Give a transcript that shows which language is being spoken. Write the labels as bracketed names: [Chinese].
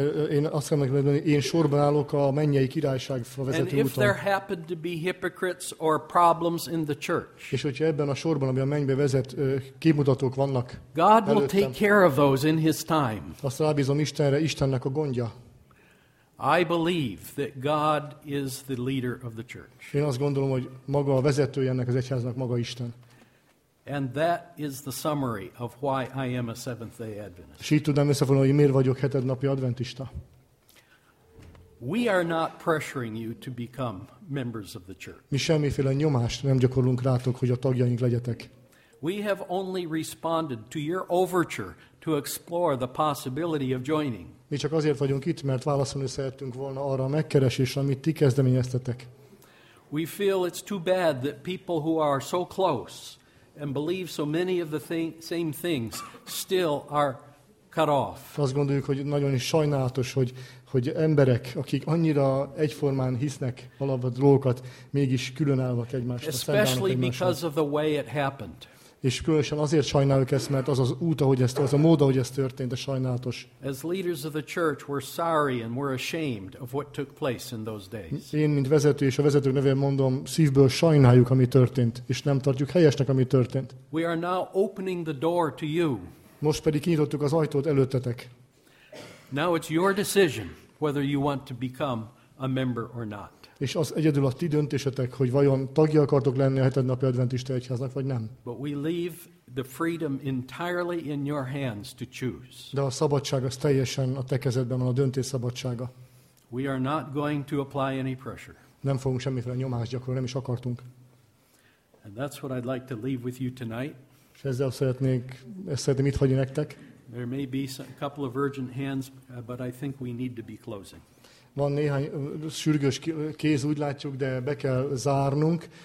[Hungarian] Én azt kell megmondani, én sorban állok a mennyei királyság vezető úton. [English] And if there happen to be hypocrites or problems in the church. [Hungarian] És hogyha ebben a sorban, ami a mennybe vezet, képmutatók vannak. [English] God will take care of those in his time. [Hungarian] Azt rábízom Istenre, Istennek a gondja. [English] I believe that God is the leader of the church. [Hungarian] Én azt gondolom, hogy maga a vezetője ennek az egyháznak, maga Isten. [English] And that is the summary of why I am a Seventh-day Adventist. [Hungarian] És így tudnám összefoglalni, hogy miért vagyok hetednapi adventista. [English] We are not pressuring you to become members of the church. [Hungarian] Mi semmiféle nyomást nem gyakorlunk rátok, hogy a tagjaink legyetek. [English] We have only responded to your overture to explore the possibility of joining. [Hungarian] Mi csak azért vagyunk itt, mert válaszolni szerettünk volna arra a megkeresésre, amit ti kezdeményeztetek. [English] We feel it's too bad that people who are so close and believe so many of the same things still are cut off. [Hungarian] Azt gondoljuk, hogy nagyon is sajnálatos, hogy emberek, akik annyira egyformán hisznek valahol dolgokat, mégis különállnak egymástól. [English] Especially because of the way it happened. [Hungarian] És különösen azért sajnáljuk ezt, mert az az út, ahogy ez, az a mód, ahogy ez történt, de sajnálatos. [English] As leaders of the church, we're sorry and we're ashamed of what took place in those days. [Hungarian] Én, mint vezető és a vezetők nevében mondom, szívből sajnáljuk, ami történt, és nem tartjuk helyesnek, ami történt. [English] We are now opening the door to you. [Hungarian] Most pedig kinyitottuk az ajtót előttetek. [English] Now it's your decision whether you want to become a member or not. [Hungarian] És az egyedül a ti döntésetek, hogy vajon tagja akartok lenni a hetednapi adventista egyháznak, vagy nem. [English] But we leave the freedom entirely in your hands to choose. [Hungarian] De a szabadság az teljesen a te kezedben van, a döntés szabadsága. [English] We are not going to apply any pressure. [Hungarian] Nem fogunk semmiféle nyomást gyakorolni, nem is akartunk. [English] And that's what I'd like to leave with you tonight. [Hungarian] És ezzel szeretném itt hagyni nektek. [English] There may be a couple of urgent hands, but I think we need to be closing. [Hungarian] Van néhány sürgős kéz, úgy látjuk, de be kell zárnunk.